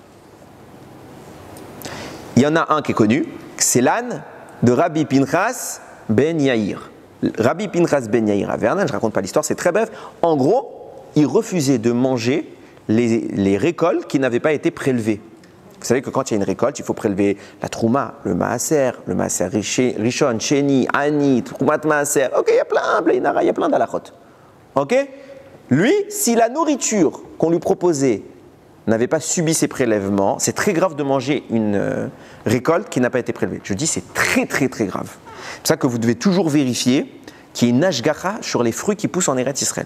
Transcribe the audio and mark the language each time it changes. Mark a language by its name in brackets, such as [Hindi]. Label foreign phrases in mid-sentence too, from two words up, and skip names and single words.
[French] Il y en a un qui est connu, c'est l'âne de Rabbi Pinchas ben Yair. Rabbi Pinchas ben Yair à Vernon, je ne raconte pas l'histoire, c'est très bref. En gros, ils refusaient de manger les récoltes qui n'avaient pas été prélevées. Vous savez que quand il y a une récolte, il faut prélever la trouma, le [Hebrew] מעשר ראשון, שני, עני, תרומת מעשר. [French] Ok, il y a plein d'halachot. Ok? Lui, si la nourriture qu'on lui proposait n'avait pas subi ces prélèvements, c'est très grave de manger une récolte qui n'a pas été prélevée. Je dis c'est très très très grave. C'est pour ça que vous devez toujours vérifier qu'il y ait une ashgacha sur les fruits qui poussent en Eretz Israël.